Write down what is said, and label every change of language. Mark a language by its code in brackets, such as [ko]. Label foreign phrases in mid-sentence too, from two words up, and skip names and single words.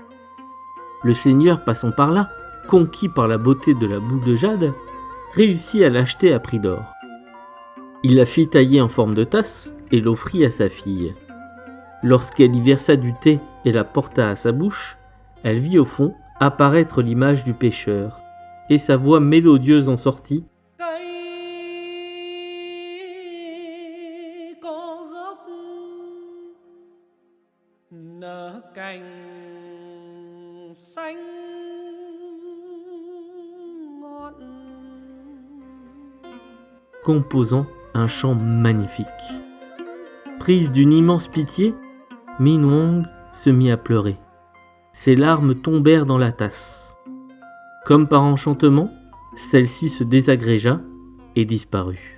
[fr] Le seigneur passant par là, conquis par la beauté de la boule de jade, réussit à l'acheter à prix d'or. Il la fit tailler en forme de tasse et l'offrit à sa fille. Lorsqu'elle y versa du thé et la porta à sa bouche, elle vit au fond apparaître l'image du pêcheur, et sa voix mélodieuse en sortit. [vi] Cây có gốc nở cành xanh ngọn. [fr] Composant un chant magnifique. Prise d'une immense pitié, Min Wang se mit à pleurer. Ses larmes tombèrent dans la tasse. Comme par enchantement, celle-ci se désagrégea et disparut.